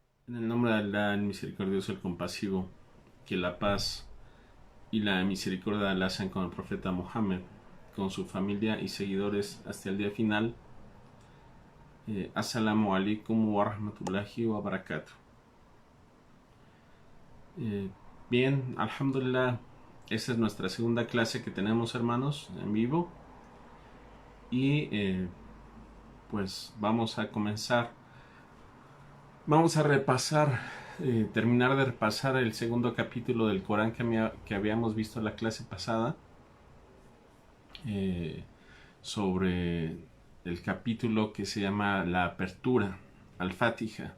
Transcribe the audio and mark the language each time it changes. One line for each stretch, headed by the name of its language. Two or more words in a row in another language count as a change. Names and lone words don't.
Spanish: En el nombre de Allah, el misericordioso, el compasivo, que la paz y la misericordia de Allah sean con el profeta Muhammad, con su familia y seguidores hasta el día final.
Arabic: السلام عليكم ورحمة الله وبركاته.
Spanish: Bien, alhamdulillah, esta es nuestra segunda clase que tenemos, hermanos, en vivo. Y pues vamos a comenzar. Vamos a repasar, terminar de repasar el segundo capítulo del Corán que habíamos visto en la clase pasada, sobre el capítulo que se llama La Apertura, Al-Fatiha.